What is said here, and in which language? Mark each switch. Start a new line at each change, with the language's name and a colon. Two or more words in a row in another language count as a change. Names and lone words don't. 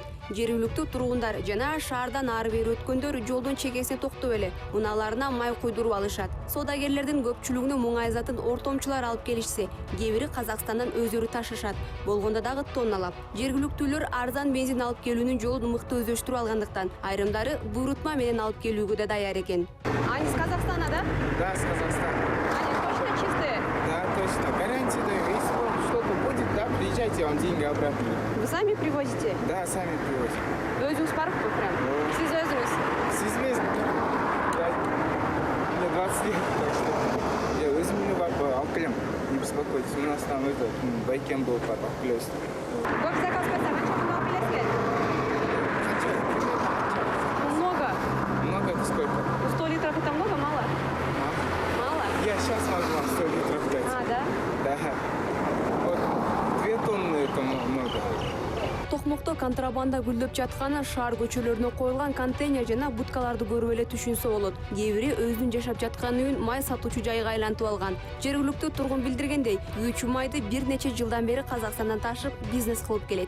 Kyrgyz: Жергиликтүү тургундар жана шаардан ары бери өткөндөр жолдун чекесине токтоп эле унааларына май куйдуруп алышат. Соодагерлердин көпчүлүгүнө муңай затын ортомчулар алып келишсе, кээ бири Казакстандан өздөрү ташышат. Болгондо дагы тонналап. Жергиликтүүлөр арзан бензин алып келүүнүн жолун мыкты өздөштүрүп алгандыктан айрымдары буйрутма менен алып келүүгө да даяр экен.
Russian: Они с Казахстана, да? Да, с Казахстана. Они точно чистые? Да, точно. Гарантия даю. Если вам что-то будет, да, приезжайте, вам деньги обратно. Вы сами привозите? Да, сами привозим.
Kyrgyz: Өзүңүз барыппы прям? Сиз өзүңүз? Сизмез,
Russian: мне 20 лет, так что я
Kyrgyz: өзүмне барып алып келем.
Russian: Не беспокойтесь, у нас там это, байкен был
Kyrgyz: алып келесиз.
Kazakh: Көп заказ қойса, қанша күн алып келесіздер?
Russian: Много. Много это сколько? 100 литров это много, мало? Мало? Я сейчас могу вам 100 литров дать. Да? Да. Вот 2 тонны это много.
Kyrgyz: Токмокто контрабанда гүлдөп жатканы шаар көчөлөрүнө коюлган контейнер жана будкаларды көрүп эле түшүнсө болот. Кээ бири өзүнүн жашап жаткан үйүн май сатуучу жайга айлантып алган. Жергиликтүү тургун билдиргендей, күйүүчү майды бир нече жылдан бери Казакстандан ташып бизнес кылып келет.